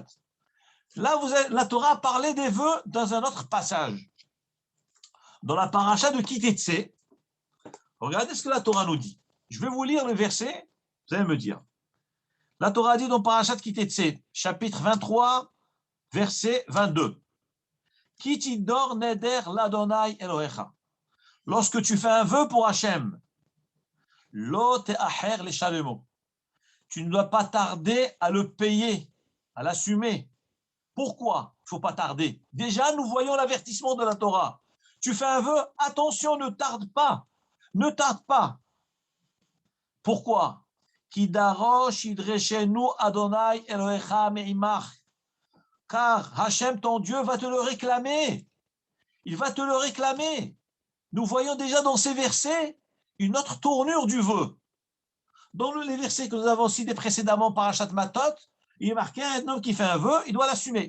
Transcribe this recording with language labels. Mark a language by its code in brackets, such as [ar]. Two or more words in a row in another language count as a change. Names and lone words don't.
[fr] Là, la Torah a parlé des vœux dans un autre passage. Dans la paracha de Kitetse, regardez ce que la Torah nous dit. Je vais vous lire le verset, vous allez me dire. La Torah dit dans paracha de Kitetse, chapitre 23, verset 22. [he] כי תדור נדר לה' אלהיך. [fr] Lorsque tu fais un vœu pour Hachem, [he] לא תאחר לשלמו. [fr] Tu ne dois pas tarder à le payer, à l'assumer. Pourquoi il ne faut pas tarder? Déjà, nous voyons l'avertissement de la Torah. Tu fais un vœu, attention, ne tarde pas. Ne tarde pas. Pourquoi? [he] כי דרש ידרשנו ה' אלהיך מעמך. [fr] Car Hachem, ton Dieu, va te le réclamer. Il va te le réclamer. Nous voyons déjà dans ces versets une autre tournure du vœu. Dans les versets que nous avons cités précédemment par Parashat Matot, il est marqué un homme qui fait un vœu, il doit l'assumer.